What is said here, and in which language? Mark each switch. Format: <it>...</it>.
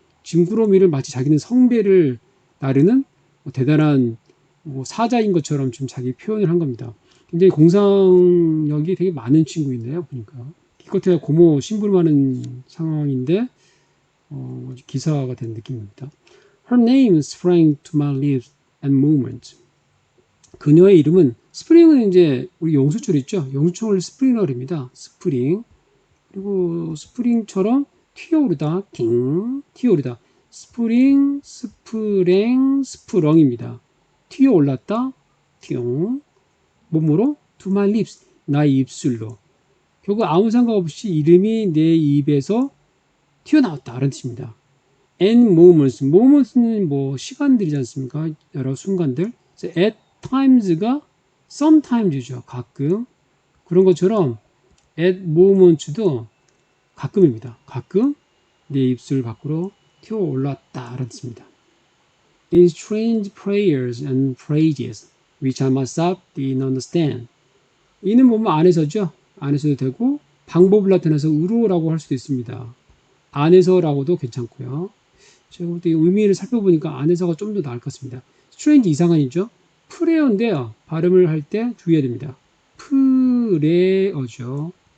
<ko>짐꾸러미를 마치 자기는 성배를 나르는 뭐 대단한 뭐 사자인 것처럼 좀 자기 표현을 한 겁니다. 굉장히 공상력이 되게 많은 친구인데요. 보니까 기껏해야 고모 심부름하는 상황인데 기사가 된 느낌입니다.</ko> <en>Her name sprang to my lips at moment.</en> <ko>그녀의 이름은 스프링은 이제 우리 용수철 있죠? 용수철을 스프링이라고 합니다. 스프링. 그리고 스프링처럼 튀어오르다, 튀어오르다. 스프링, 스프랭, 스프렁입니다. 튀어올랐다, 튀용. 몸으로</ko> <en>to my lips,</en> <ko>나의 입술로. 결국 아무 상관 없이 이름이 내 입에서 튀어나왔다. 라는 뜻입니다. And moments는 뭐 시간들이지 않습니까? 여러 순간들. 그래서 at times가 sometimes죠. 가끔. 그런 것처럼 at moments도 가끔입니다. 가끔 내 입술 밖으로 튀어올랐다라는 뜻입니다.</ko> <en>In strange prayers and phrases which I myself didn't understand.</en> <ko>이는 보면 안에서죠. 안에서도 되고 방법을 나타내서 의로라고 할 수도 있습니다. 안에서라고도 괜찮고요. 제가 볼 때 의미를 살펴보니까 안에서가 좀 더 나을 것 같습니다. strange 이상한이죠. 프레어인데요. 발음을 할 때 주의해야 됩니다. 프레어죠.</ko>